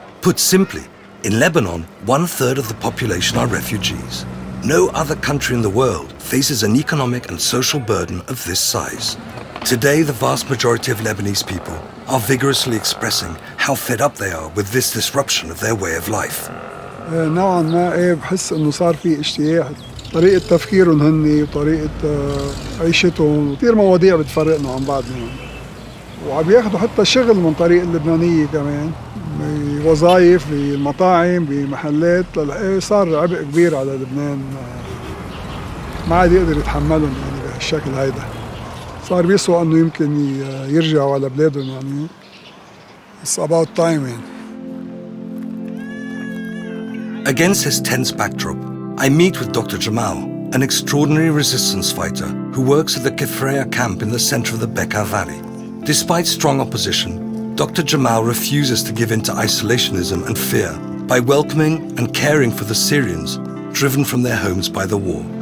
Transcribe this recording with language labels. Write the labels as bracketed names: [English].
[English] Put simply, in Lebanon, 1/3 of the population are refugees. No other country in the world faces an economic and social burden of this size. Today, the vast majority of Lebanese people are vigorously expressing how fed up they are with this disruption of their way of life. [Arabic] نوعا ما بحس انه صار في اشتياق طريقة تفكيرهم هني وطريقة عيشتهم كثير مواضيع بتفرقنا عن بعضهم وعم ياخذوا حتى الشغل من طريق اللبنانية كمان بوظائف بالمطاعم بمحلات صار عبء كبير على لبنان ما عاد يقدر يتحملهم يعني بهالشكل هيدا صار بيسوى انه يمكن يرجعوا على بلادهم يعني [English] It's about time [Arabic] يعني. [English] Against this tense backdrop, I meet with Dr. Jamal, an extraordinary resistance fighter who works at the Kefraya camp in the center of the Bekaa Valley. Despite strong opposition, Dr. Jamal refuses to give in to isolationism and fear by welcoming and caring for the Syrians driven from their homes by the war.